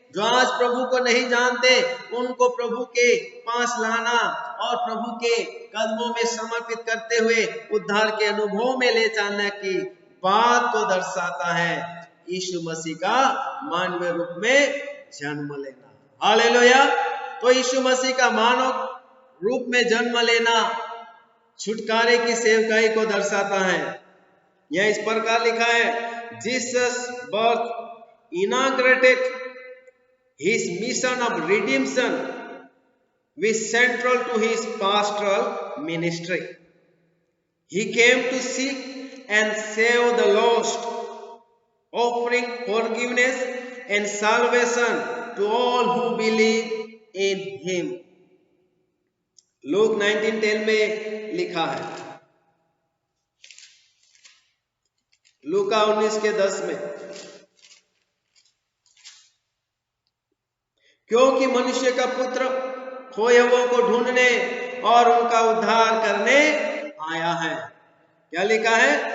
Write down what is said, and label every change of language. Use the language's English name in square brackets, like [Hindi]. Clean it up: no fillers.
[Hindi] जो आज प्रभु को नहीं जानते, उनको प्रभु के पास लाना और प्रभु के कदमों में समर्पित करते हुए उद्धार के अनुभव में ले जाने की बात को दर्शाता है यीशु मसीह का मानवीय रूप में जन्म लेना। हालेलुया। तो यीशु मसीह का मानव रूप में जन्म लेना छुटकारे की सेवकाई को दर्शाता है। यह इस प्रकार लिखा है, [English] Jesus birth inaugurated his mission of redemption was central to his pastoral ministry. He came to seek and save the lost, offering forgiveness and salvation to all who believe in him. [Hindi] Look 19:10 में लिखा है, लूका 19:10 में, क्योंकि मनुष्य का पुत्र खोए हुओं को ढूंढने और उनका उद्धार करने आया है। क्या लिखा है?